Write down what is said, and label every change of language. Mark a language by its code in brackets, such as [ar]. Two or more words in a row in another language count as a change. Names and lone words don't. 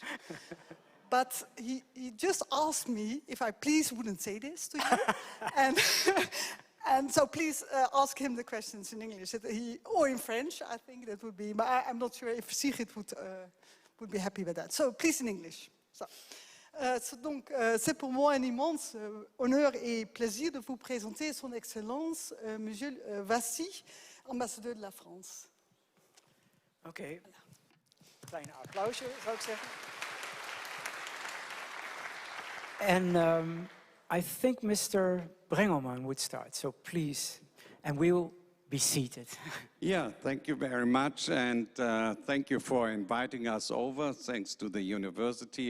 [en] But he just asked me if I please wouldn't say this to you, and so please ask him the questions in English, or in French. I think that would be. But I'm not sure if Sigrid would be happy with that. So please in English. [fr] Donc, c'est pour moi un immense honneur et plaisir de vous présenter Son Excellence, Monsieur Vassy, ambassadeur de la France. [nl] Oké, klein applausje zou ik zeggen. [en] And I think Mr. Brengelmann would start, so please, and we will be seated. Yeah, thank you very much, and thank you for inviting us over, thanks to the university.